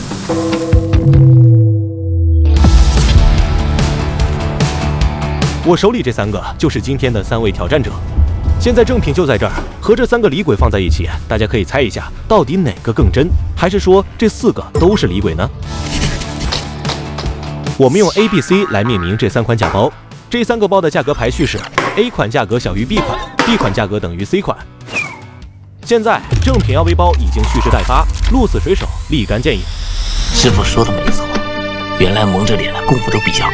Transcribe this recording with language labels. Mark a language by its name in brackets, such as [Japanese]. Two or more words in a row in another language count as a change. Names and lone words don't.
[Chinese] 我手裡這3個就是今天的3位挑戰者。現在正品就在這兒，和這3個李鬼放在一起，大家可以猜一下，到底哪個更真？還是說這4個都是李鬼呢？我們用 A、B、C 來命名這3款假包。這3個包的價格排序是 A 款價格小於 B 款 ，B 款價格等於 C 款。現在正品 LV 包已經蓄勢待發，鹿死誰手，立竿見影。師傅說的沒錯，原來蒙着臉的功夫都比較高。